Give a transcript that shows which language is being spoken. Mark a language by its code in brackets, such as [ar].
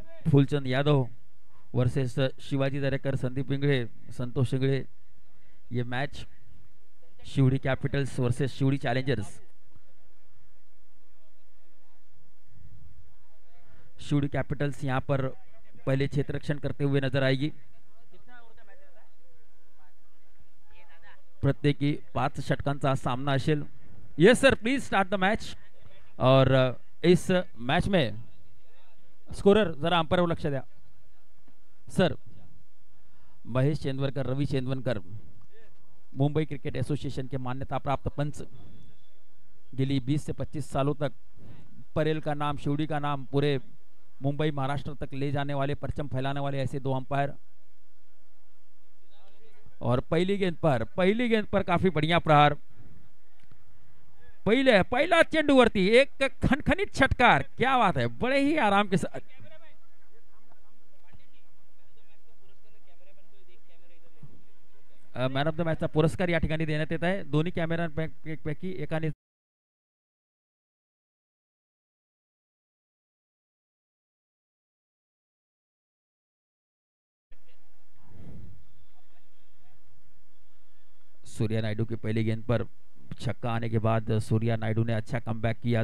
[hi] Phoolchand Yadav versus Shivaji Darekar, Sandeep Ingade, संतोष इंगड़े। ये match Sewri Capitals versus Sewri Challengers. Sewri Capitals यहाँ पर पहले क्षेत्र रक्षण करते हुए नजर आएगी। [mr] प्रत्येकी 5 षटकांचा सामना असेल। [en] Yes sir, please start the match. [hi] और इस मैच में स्कोरर जरा अंपायर [mr] लक्ष द्या sir. [hi] Mahesh चेंदवरकर, Ravi चेंदवरकर Mumbai cricket association के मान्यता प्राप्त पंच। गेली 20 से 25 सालों तक परेल का नाम, शिवड़ी का नाम पूरे मुंबई महाराष्ट्र तक ले जाने वाले, परचम फैलाने वाले ऐसे 2 अंपायर। और पहली गेंद पर काफी बढ़िया प्रहार। [mr] पहिला चेंडूवरती एक खनखनीत षटकार। [hi] क्या बात है, बड़े ही आराम के साथ। [mr] मॅन ऑफ द मॅचचा पुरस्कार या ठिकाणी देण्यात येत आहे। दोन्ही कॅमेऱ्यांपैकी एकाने [hi] सूर्या नायडू की पहली गेंद पर छक्का आने के बाद सूर्या नायडू ने अच्छा कमबैक किया।